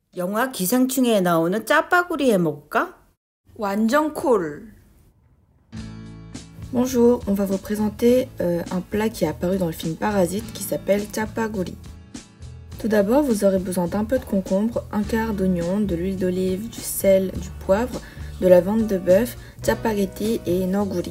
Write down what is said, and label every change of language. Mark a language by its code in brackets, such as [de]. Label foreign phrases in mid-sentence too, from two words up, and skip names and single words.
[ko] 영화 기생충에 나오는 짜파구리 해 먹을까? 완전 콜! [fr] Bonjour, on va vous présenter un plat qui est apparu dans le film Parasite qui s'appelle chapaguri. Tout d'abord, vous aurez besoin d'un peu de concombre, un quart d'oignon, de l'huile d'olive, du sel, du poivre, de la viande de bœuf, chapagetti et noguri.